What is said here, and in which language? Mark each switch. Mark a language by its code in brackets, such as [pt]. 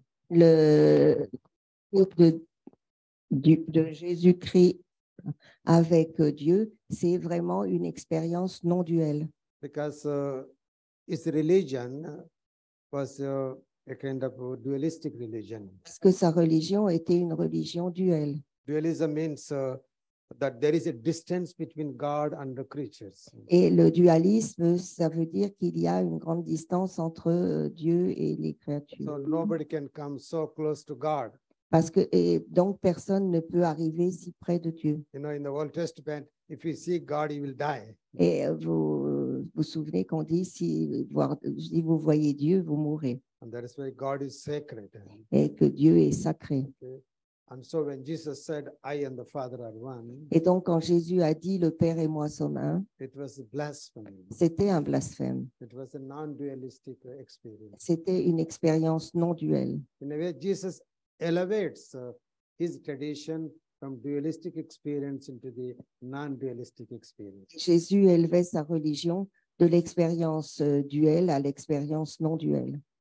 [fr] Le culte de Jésus-Christ avec Dieu, c'est vraiment une expérience non duelle. [en] Because his religion was a kind of a dualistic religion. [fr] Parce que sa religion était une religion duelle. [en] Dualism means that there is a distance between God and the creatures. [fr] Et le dualisme, ça veut dire qu'il y a une grande distance entre Dieu et les créatures. [en] So nobody can come so close to God. [fr] Parce que, et donc, personne ne peut arriver si près de Dieu. [en] You know, in the Old Testament, if you see God, you will die. [fr] Et vous vous souvenez qu'on dit, si vous voyez Dieu, vous mourrez. [en] And that is why God is sacred. [fr] Et que Dieu est sacré. [en] Okay. And so when Jesus said, I and the Father are one, [fr] Et donc, quand Jésus a dit, le Père et moi sommes un, [en] it was blasphemy. [fr] c'était un blasphème. [en] It was a non-dualistic experience. [fr] C'était une expérience non duelle. [en] In a way, Jesus elevates his tradition from dualistic experience into the non-dualistic experience. [fr] Jésus élevait sa religion de l'expérience duelle à l'expérience non duelle.